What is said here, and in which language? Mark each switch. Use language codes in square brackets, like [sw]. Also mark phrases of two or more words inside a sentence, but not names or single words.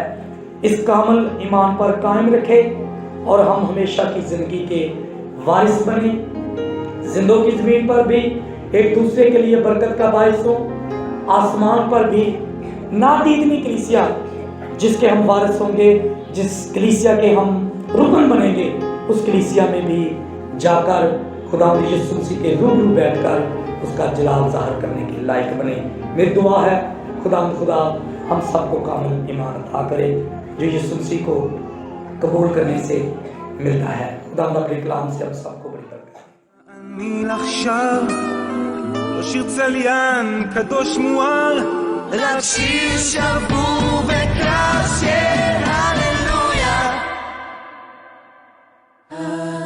[ur] اس کامل ایمان پر قائم رکھے، اور ہم ہمیشہ کی زندگی کے وارث بنیں، زندوں کی زمین پر بھی ایک دوسرے کے لیے برکت کا باعث ہوں، آسمان پر بھی نادیدنی کلیسیا جس کے ہم وارث ہوں گے، جس کلیسیا کے ہم رکن بنیں گے، اس کلیسیا میں بھی جا کر خدا یسوع مسیح کے روبرو بیٹھ کر اس کا جلال ظاہر کرنے کے لائق بنے۔ میری دعا ہے خدا ہم سب کو کامل ایمان عطا کرے جو یسوع مسیح کو قبول کرنے سے ملتا ہے۔ خدا اپنے کلام سے ہم سب کو بڑی برکت۔ [he] אני עכשיו לא שיר צליין קדוש מואר, רק שיר שבור וקרב של הללויה.